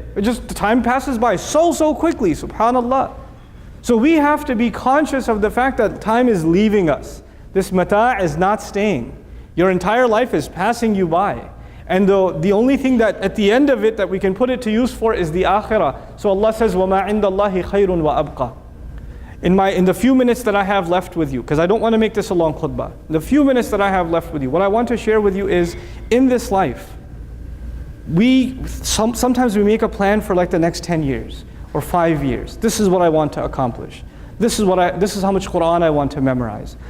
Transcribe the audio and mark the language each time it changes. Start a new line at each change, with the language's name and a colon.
English: The time passes by so quickly, subhanallah. So we have to be conscious of the fact that time is leaving us. This mata' is not staying. Your entire life is passing you by. And the only thing that at the end of it that we can put it to use for is the akhirah. So Allah says,
Arabic: وَمَا عِنْدَ اللَّهِ خَيْرٌ وَأَبْقَى.
English: In the few minutes that I have left with you, because I don't want to make this a long khutbah, the few minutes that I have left with you, what I want to share with you is, in this life, sometimes we make a plan for like the next 10 years or 5 years. This is what I want to accomplish. This is how much Quran I want to memorize.